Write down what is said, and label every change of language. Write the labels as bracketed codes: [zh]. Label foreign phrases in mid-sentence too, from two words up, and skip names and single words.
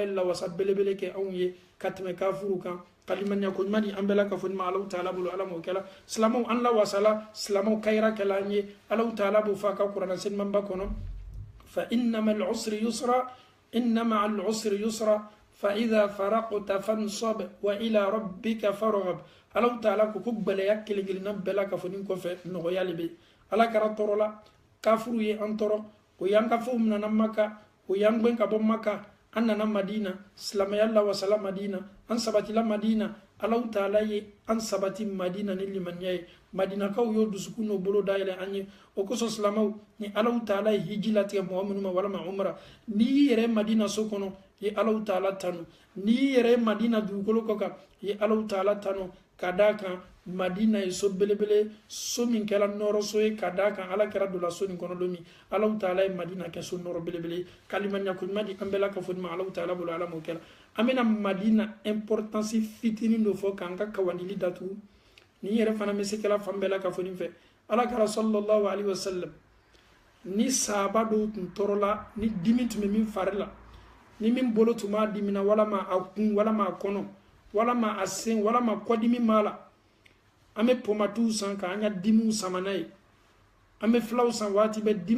[bm] ye lawasa belebele kɛ anw ye ka tɛmɛ kafuru kan kalimanya ko ɲuman di an bɛɛ la ka fɔ ma Allah ta'ala bolo ala m'o kɛla silamaw an lawasala silamaw kayira kɛla an ye Allah ta'ala b'o fɔ a ka kuranɛ selimanba kɔnɔ [ar] فإن مع العسر يسرا إن مع العسر يسرا فإذا فرغت فانصب وإلى ربك فارغب [bm] Allah ta'ala ko gbɛlɛya kelen-kelenna bɛɛ la ka fɔ nin kɔfɛ nɔgɔya le bɛ ala kɛra tɔɔrɔ la kafuru ye an tɔɔrɔ o y'an ka fɛnw nana maka o y'an gɛn ka bɔ maka an nana madina silamɛya lawasala madina an sabatila madina Allah ta'ala ye an sabati madina ni limaniya ye madinakaw y'o dusukun n'o bolo dayɛlɛ an ye o kosɔn silamaw ni Allah ta'ala ye hiji latigɛ mɔgɔ minnu ma walama umra n'i y'i yɛrɛ madina so kɔnɔ ye Allah ta'ala tanu n'i y'i yɛrɛ madina dugukolo kɔ kan ye Allah ta'ala tanu ka d'a kan madina ye so belebele so min kɛra nɔrɔ so ye ka d'a kan ala kɛra dola so nin kɔnɔ don min Allah ta'ala ye madina kɛ so nɔrɔ belebele kalimanya ko ɲuman di an bɛɛ la ka fɔ ma Allah ta'ala bolo ala m'o kɛra an bɛna madina importance fitinin dɔ fɔ k'an ka kawandili datugu ni yɛrɛ fana bɛ se kɛla fan bɛɛ la ka fɔ nin fɛ ala kɛra [ar] صلى الله عليه وسلم [bm] ni sahaba dɔw tun tɔɔrɔ la ni dimi tun bɛ min fari la ni min bolo tun b'a dimina walama a kun walama a kɔnɔ walama a sen walama kɔdimi b'a la an bɛ pomatiw san k'an ka dimiw sama n'a ye an bɛ filaw san waati bɛɛ dimi